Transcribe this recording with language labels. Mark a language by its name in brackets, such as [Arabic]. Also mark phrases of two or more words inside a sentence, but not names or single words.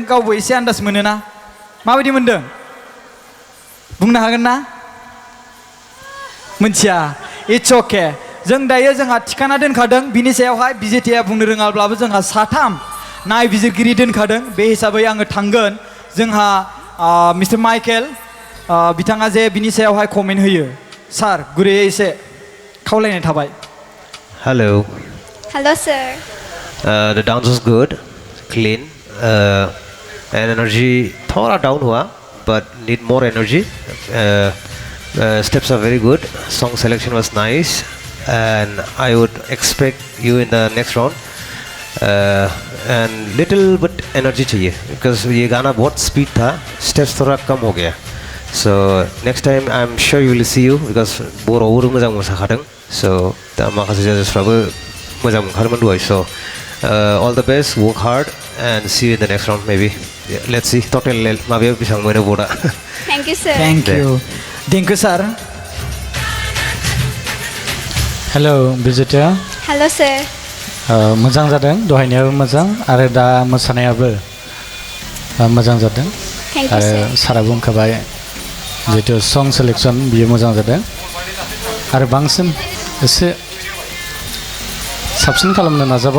[Bodo] गावबो एसे आन्दाज मोनो ना माबायदि मोनदों बुंनो हागोन ना मोनथिया [English] it's okay [Bodo] जों दायो जोंहा थिखाना दोनखादों बिनि सायावहाय बिजिताया बुंनो रोङाब्लाबो जोंहा 3 नायबिजिरगिरि दोनखादों बे हिसाबै आङो थांगोन जोंहा मिस्टार माइकेल बिथाङा जे बिनि सायावहाय कमेन्ट होयो सार गुरैयै एसे खावलायनाय थाबाय [English] Hello. Hello, sir. The dance was good, clean, and energy [Hindi] थोड़ा down हुआ, [English] but need more energy. Steps are very good. Song selection was nice, and I would expect you in the next round. And little bit energy [Hindi] चाहिए, [English] because [Hindi] ये गाना बहुत speed था, steps थोड़ा कम हो गया. [English] So next time I'm sure you will see you because [Bodo] बर'आवबो मोजां मोसाखादों. So दा माखासे judgesफ्राबो मोजां मोनखादोंमोन दहाय. [English] So all the best, work hard and see you in the next round maybe. Yeah, let's see. [Bodo] Total माबायाव बेसेबां मोनो बर्डआ. [English] Thank you, sir. Thank you. Thank you, sir. [Bodo] हेलौ बिजिता हेल' सार मोजां जादों दहायनायाबो मोजां आरो दा मोसानायाबो मोजां जादों [English] thank you [Bodo] आरो सार सारा बुंखाबाय जिहेतु [English] song selection [Bodo] बियो मोजां जादों आरो बांसिन एसे साबसिन खालामनो नाजाबाव